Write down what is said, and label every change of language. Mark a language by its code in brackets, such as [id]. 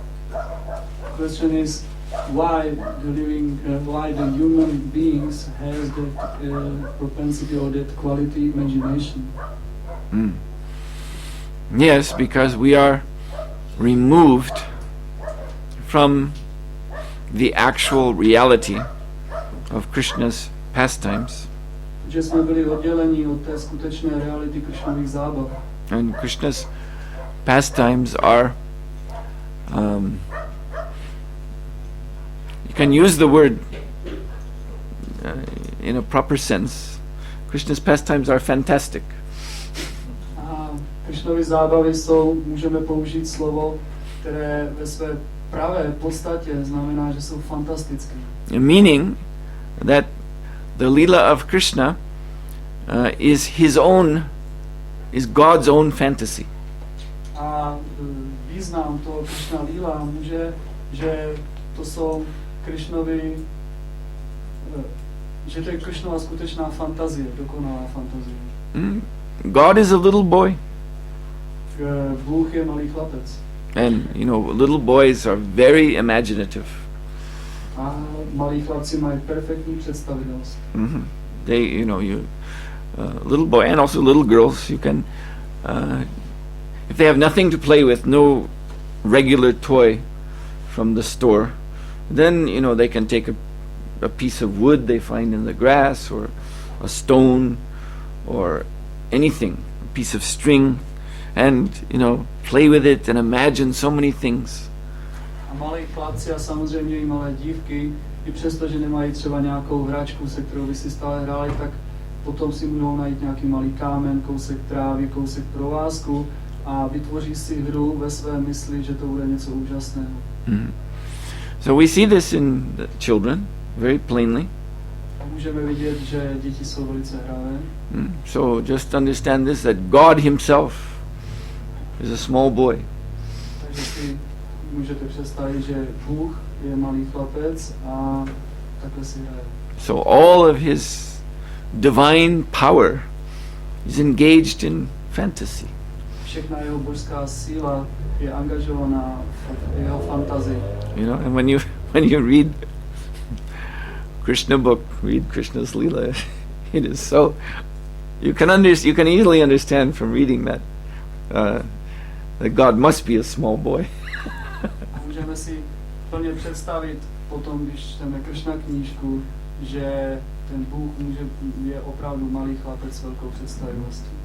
[en] The question is why the human beings has that propensity or that quality imagination. Yes, because we are removed from the actual reality of Krishna's pastimes. [cs] Že jsme byli odděleni od té skutečné reality Krishnových zábav. [en] And Krishna's pastimes are, you can use the word in a proper sense. Krishna's pastimes are fantastic. [cs] A Krishnovy zábavy jsou, můžeme použít slovo, které ve své pravé podstatě znamená, že jsou fantastické. [en] Meaning that the Leela of Krishna is God's own fantasy. [cs] A význam toho Krishna Líla může, že to jsou Krishnovy, že to je Krishnova skutečná fantazie, dokonalá fantazie. [en] God is a little boy. [cs] Bůh je malý chlapec. [en] And, little boys are very imaginative. [cs] A malí chlapci mají perfektní představivost. [en] They, little boy and also little girls, you can, if they have nothing to play with, no regular toy from the store, then, they can take a piece of wood they find in the grass, or a stone, or anything, a piece of string, and, play with it and imagine so many things. [cs] A malí chlapci a samozřejmě i malé dívky, i přesto, že nemají třeba nějakou hračku, se kterou by si stále hráli, tak potom si budou najít nějaký malý kámen, kousek trávy, kousek provázku a vytvoří si hru ve své mysli, že to bude něco úžasného. [en] So we see this in the children very plainly. [cs] A můžeme vidět, že děti jsou velice hravé. [en] So just understand this, that God himself is a small boy. [cs] Takže si můžete představit, že Bůh je malý chlapec a takhle si hraje. [en] So all of his divine power is engaged in fantasy. [cs] Všechna jeho božská síla je angažovaná v jeho fantazii. [en] And when you read Krishna book, read Krishna's Leela, it is so, you can easily understand from reading that that God must be a small boy. [cs] A můžeme si plně představit potom, když čteme Krishna knížku, že ten Bůh je opravdu malý chlapec s velkou představivostí.